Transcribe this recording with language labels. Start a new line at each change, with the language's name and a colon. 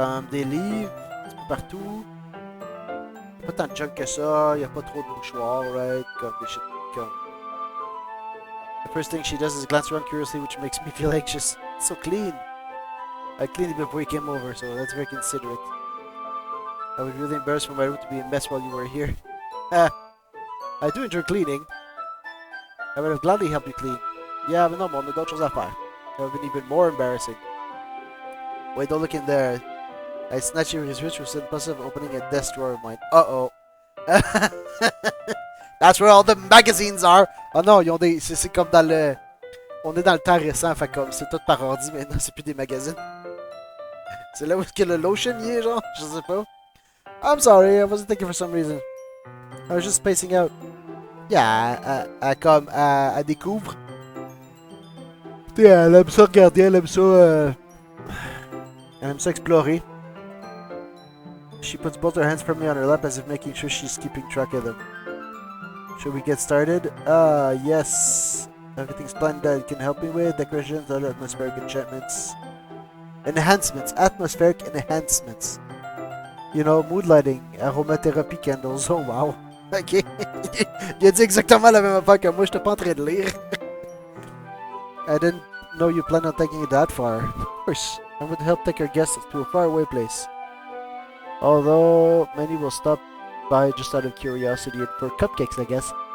French: Des livres, un petit peu partout. Y'a pas tant de junk que ça, y'a pas trop de mouchoirs, right? Comme des shit comme...
English: The first thing she does is glance around curiously, which makes me feel anxious. It's so clean. I cleaned it before you came over, so that's very considerate. I was really embarrassed for my room to be a mess while you were here. I do enjoy cleaning. I would have gladly helped you clean. Yeah, but no, Mom,
French: d'autres choses à faire.
English: That would have been even more embarrassing. Wait, don't look in there. I snatched Yuri's wrist with the impulsive opening a desk drawer of mine. Uh-oh. That's where all the magazines are.
French: Oh non, ils ont des... C'est comme dans le... On est dans le temps récent, fait comme c'est tout par ordi maintenant, c'est plus des magazines. C'est là où est-ce que le lotion y est, genre? Je sais pas.
English: I'm sorry, I wasn't thinking for some reason. I was just spacing out. Yeah,
French: elle découvre. Tu sais, elle aime ça regarder, elle aime ça... Elle aime ça explorer.
English: She puts both her hands firmly on her lap as if making sure she's keeping track of them. Should we get started? Yes. Everything's planned that it can help me with. Decorations, other atmospheric enchantments. Enhancements. Atmospheric enhancements. You know, mood lighting, aromatherapy candles. Oh wow. Ok.
French: Il a dit exactement la même affaire que moi, j'étais pas en train de lire.
English: I didn't know you planned on taking it that far. Of course. I would help take our guests to a faraway place. Although, many will stop by just out of curiosity and for cupcakes, I guess.